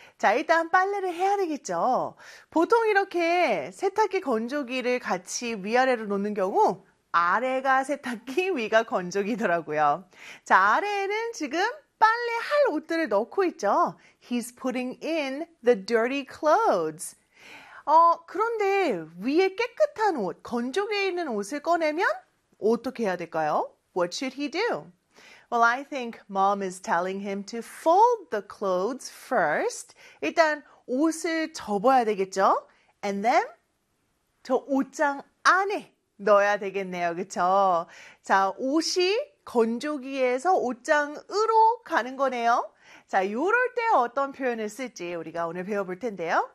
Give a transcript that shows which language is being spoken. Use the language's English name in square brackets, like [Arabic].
[Korean] 자, 일단 빨래를 해야 되겠죠. 보통 이렇게 세탁기 건조기를 같이 위아래로 놓는 경우 아래가 세탁기, 위가 건조기더라고요. 자, 아래에는 지금 빨래할 옷들을 넣고 있죠. [English] He's putting in the dirty clothes. [Korean] 그런데 위에 깨끗한 옷, 건조기에 있는 옷을 꺼내면 어떻게 해야 될까요? [English] What should he do? Well, I think mom is telling him to fold the clothes first. [Korean] 일단 옷을 접어야 되겠죠? [English] And then [Korean] 저 옷장 안에 넣어야 되겠네요, 그쵸? 자, 옷이 건조기에서 옷장으로 가는 거네요. 자, 이럴 때 어떤 표현을 쓸지 우리가 오늘 배워볼 텐데요.